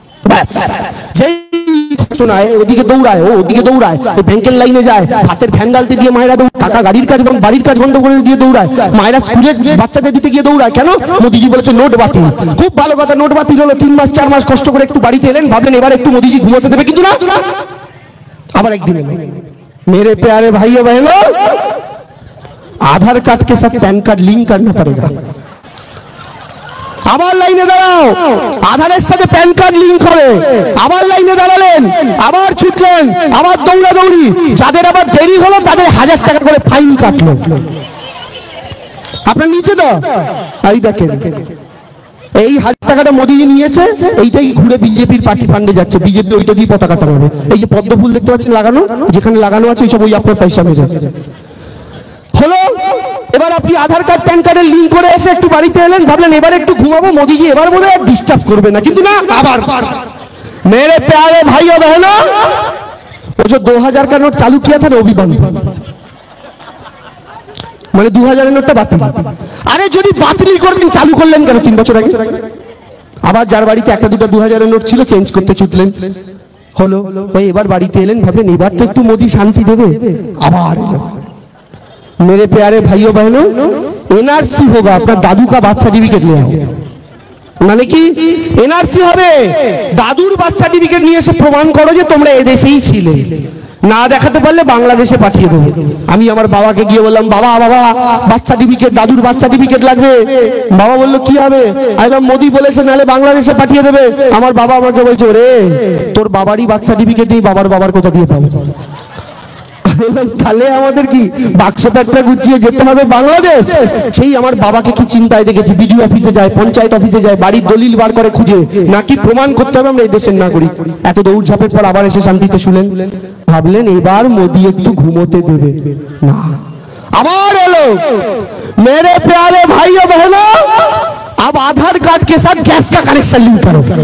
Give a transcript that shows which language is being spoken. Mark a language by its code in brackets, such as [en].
[bn] ব্যাস, যেই শোনায় ওদিকে দৌড়ায়, ও ওদিকে দৌড়ায়, ব্যাংকের লাইনে যায়, হাতের ফ্যান ডালতে দিয়ে মায়েরা দৌড়ায়, কাকা গাড়ির কাজ এবং বাড়ির কাজ বন্ধ করে দিয়ে দৌড়ায়, মায়েরা স্কুলের বাচ্চাদের দিতে গিয়ে দৌড়ায়। কেন? মোদিজি বলেছে নোট বাতিল। খুব ভালো কথা, নোট বাতিল হলো। 3 মাস 4 মাস কষ্ট করে একটু বাড়িতে এলেন, ভাবলেন এবার একটু মোদিজি ঘুমোতে দেবে, কিন্তু না। আবার একদিন এলো, [hi] मेरे प्यारे भाइयों बहनों आधार कार्ड के साथ पैन कार्ड लिंक करना पड़ेगा। [bn] আবার লাইনে দাঁড়াও, আধারের সাথে প্যান কার্ড লিংক হবে। আবার লাইনে দাঁড়ালেন, আবার ছুটলেন, আবার দৌড়াদৌড়ি। যাদের আবার দেরি হলো তাদের 1000 টাকা করে ফাইন কাটলো। আপনার নিচে তো এই দেখেন, এই 1000 টাকাটা মোদিজি নিয়েছে, এইটাই ঘুরে বিজেপির পার্টি ফান্ডে যাচ্ছে। বিজেপি ওইটা দিয়ে পতাকা টাঙাবে। এই যে পদ্ম ফুল দেখতে পাচ্ছেন লাগানো, যেখানে লাগানো আছে ওইসব ওই আপনার পয়সা মেরে হলো। এবার আপনি আধার কার্ড প্যান কার্ডের লিংক করে এসে একটু বাড়িতে এলেন, ভাবলেন এবার একটু ঘুমাবো, মোদিজি এবার বোধ হয় ডিস্টার্ব করবে না, কিন্তু না। [hi] আবার मेरे प्यारे भाइयों बहनों वो जो 2000 का नोट चालू किया था ना वो भी बंद, [bn] মানে 2000-এর নোটটা বাতিল। আরে যদি বাতিল করবেন চালু করলেন কেন 3 বছর আগে? আবার যার বাড়িতে একটা দুটো 2000-এর নোট ছিল চেঞ্জ করতে ছুটলেন, হলো ভাই। এবার বাড়িতে এলেন, ভাবলেন এবার তো একটু মোদি শান্তি দেবে, আবার [hi] मेरे प्यारे भाइयों बहनों एनआरसी होगा, अपना दादू का बार्थ सर्टिफिकेट ले आओ। [bn] মানে কি এনআরসি হবে, দাদুর বার্থ সার্টিফিকেট নিয়ে এসে প্রমাণ করো যে তোমরা এদেশেই ছিলে। না দেখাতে পারলে বাংলাদেশে পাঠিয়ে দেবো। আমি আমার বাবাকে গিয়ে বললাম, বাবা বাবা বার্থ সার্টিফিকেট, দাদুর বার্থ সার্টিফিকেট লাগবে। বাবা বললো কি হবে? একদম মোদি বলেছে নাহলে বাংলাদেশে পাঠিয়ে দেবে। আমার বাবা আমাকে বলছে, রে তোর বাবারই বার্থ সার্টিফিকেট নেই, বাবার কোথা দিয়ে পাবো? তাহলে আমাদের কি বাক্স প্যাকটা গুছিয়ে যেতে হবে বাংলাদেশ? সেই আমার বাবাকে কি চিন্তায় দেখেছি, বিডিও অফিসে যায়, পঞ্চায়েত অফিসে যায়, বাড়ির দলিল বার করে খুঁজে, নাকি প্রমাণ করতে হবে আমরা এই দেশের নাগরিক। এত দৌড়ঝাঁপের পর আবার এসে শান্তিতে শুলেন। ভাবলেন এবার মোদি একটু ঘুমোতে দেবে না, আবার এলো। [hi] मेरे प्यारे भाइयों बहनों, अब आधार कार्ड के साथ गैस का कनेक्शन लिंक करो।